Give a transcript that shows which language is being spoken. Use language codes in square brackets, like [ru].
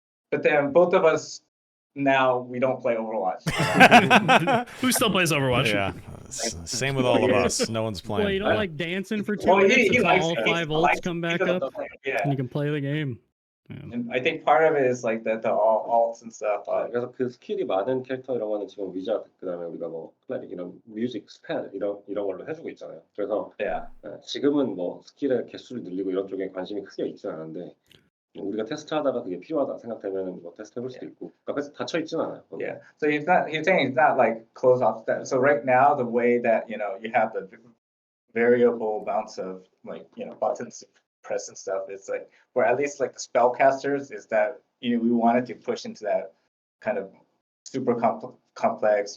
[en] But then both of us now we don't play Overwatch. Who still plays Overwatch? Yeah, same with all of us. No one's playing. Well, you don't like dancing for 2 minutes until all 5 ults come back up, and you can play the game. And I think part of it is like the alts and stuff. [ko] 그래서 그 스킬이 많은 캐릭터 이런 거는 지금 위자드 그다음에 우리가 뭐 클래릭 이런 뮤직 스펠 이런 걸로 해주고 있잖아요. 그래서 지금은 뭐 스킬의 개수를 늘리고 이런 쪽에 관심이 크게 있지는 않은데 우리가 테스트하다가 그게 필요하다 생각되면 뭐 테스트해볼 수도 있고. 그러니까 닫혀 있지는 않아요. [en] Yeah. So he's saying it's not like close off that. So right now the way that you have the variable amounts of like buttons press and stuff. It's like, or at least like the spellcasters, is that we wanted to push into that kind of super complex.